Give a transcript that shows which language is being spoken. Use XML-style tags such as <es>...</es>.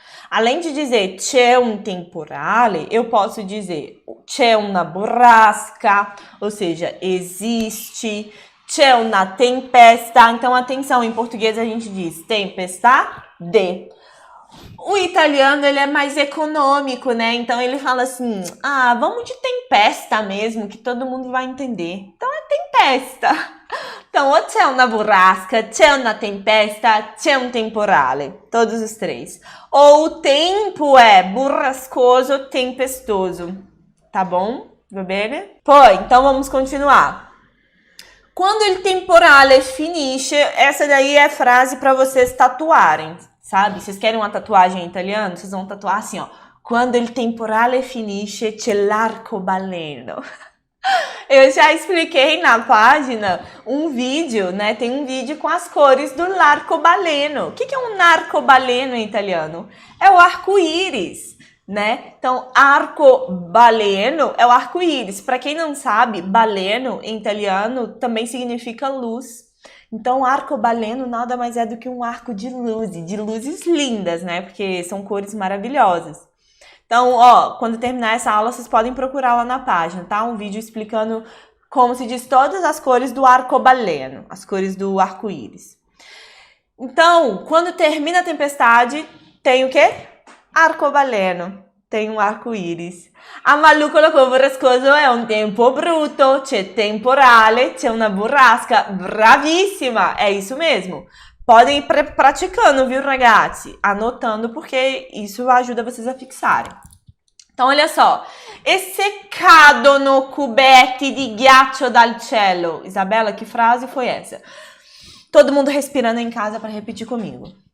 <pt>Além de dizer</pt> <it>c'è un temporale,</it> <pt>eu posso dizer</pt> <it>c'è una burrasca,</it> <pt>ou seja, existe,</pt> <it>c'è una tempesta.</it> <pt>Então, atenção, em português a gente diz tempestade. O italiano, ele é mais econômico, né? Então, ele fala assim, vamos de tempesta mesmo, que todo mundo vai entender. Então, é tempesta. Então, ou</pt> <it>c'è una burrasca, c'è una tempesta, c'è un temporale.</it> <pt>Todos os três. Ou o tempo é burrascoso, tempestoso. Tá bom?</pt> <it>Va bene?</it> <pt>Poi, então vamos continuar.</pt> <it>Quando il temporale finisce,</it> <pt>essa daí é a frase para vocês tatuarem, sabe? Vocês querem uma tatuagem em italiano? Vocês vão tatuar assim, ó.</pt> <it>Quando il temporale finisce, c'è l'arcobaleno.</it> <pt>Eu já expliquei na página um vídeo, né? Tem um vídeo com as cores do l'arcobaleno. O que é um arcobaleno em italiano? É o arco-íris, né? Então, arcobaleno é o arco-íris. Para quem não sabe, baleno em italiano também significa luz. Então, arcobaleno nada mais é do que um arco de luzes lindas, né? Porque são cores maravilhosas. Então, ó, quando terminar essa aula, vocês podem procurar lá na página, tá? Um vídeo explicando como se diz todas as cores do arcobaleno, as cores do arco-íris. Então, quando termina a tempestade, tem o quê? Arcobaleno, tem um arco-íris. A Malu colocou burrascoso é um tempo brutto,</pt> <it>c'è temporale, c'è una burrasca.</it> <pt>Bravíssima! É isso mesmo. Podem ir praticando, viu, ragazzi? Anotando, porque isso ajuda vocês a fixarem. Então, olha só.</pt> <it>E se cadono cubetti di ghiaccio dal cielo?</it> <pt>Isabela, que frase foi essa? Todo mundo respirando em casa para repetir comigo.</pt>